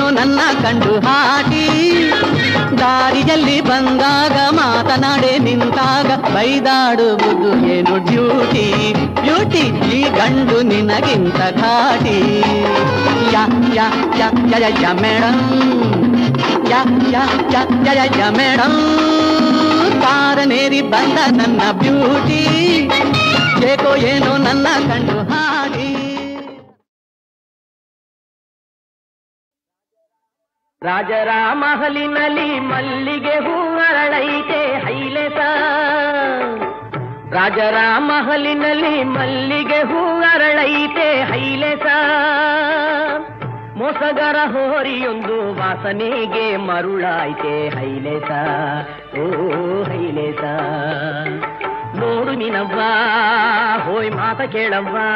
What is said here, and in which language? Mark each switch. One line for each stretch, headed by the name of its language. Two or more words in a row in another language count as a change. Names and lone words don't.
Kannada: ನನ್ನ ಕಂಡು ಹಾಡಿ ದಾರಿಯಲ್ಲಿ ಬಂದಾಗ ಮಾತನಾಡೆ ನಿಂತಾಗ ಬೈದಾಡುವುದು ಏನು
English: duty beauty
Kannada: ಈ ಗಂಡು ನಿನಗಿಂತ ಘಾಟಿ ಯಾ ಯಾ ಯಾ ಯಾ ಯಾ ಮೇಡಮ್ ಯಾ ಯಾ ಯಾ ಯಾ ಯಾ ಮೇಡಮ್ ಕಾರನೇರಿ ಬಂದ ನನ್ನ ಬ್ಯೂಟಿ ಏಕೋ ಏನೋ ನನ್ನ ಕಂಡು ಹಾಡಿ ರಾಜರ ಮಹಲಿನಲ್ಲಿ ಮಲ್ಲಿಗೆ ಹೂ ಅರಳೈತೆ ಹೈಲೇಸ ರಾಜರ ಮಹಲಿನಲ್ಲಿ ಮಲ್ಲಿಗೆ ಹೂ ಅರಳೈತೆ ಹೈಲೇಸ ಮೋಸಗರ ಹೋರಿಯೊಂದು ವಾಸನೆಗೆ ಮರುಳಾಯ್ತೆ ಹೈಲೇಸ ಓ ಹೈಲೇಸ ನೋಡು ನೀನವ್ವ ಹೋಯ್ ಮಾತ ಕೇಳವ್ವ